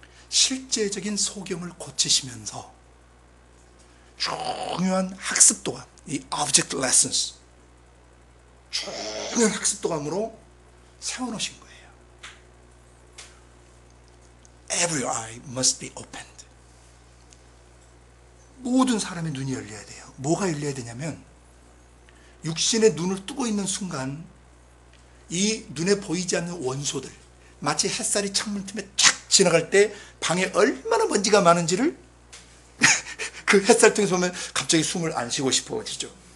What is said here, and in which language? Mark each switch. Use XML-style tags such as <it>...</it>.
<ko>실제적인 소경을 고치시면서 중요한 학습도감, 이 object lessons, 중요한 학습도감으로 세워놓으신 거예요.</ko> <en>Every eye must be opened.</en> <ko>모든 사람의 눈이 열려야 돼요. 뭐가 열려야 되냐면 육신의 눈을 뜨고 있는 순간 이 눈에 보이지 않는 원소들, 마치 햇살이 창문 틈에 쫙 지나갈 때 방에 얼마나 먼지가 많은지를 그 햇살 통해서 보면 갑자기 숨을 안 쉬고 싶어지죠.</ko>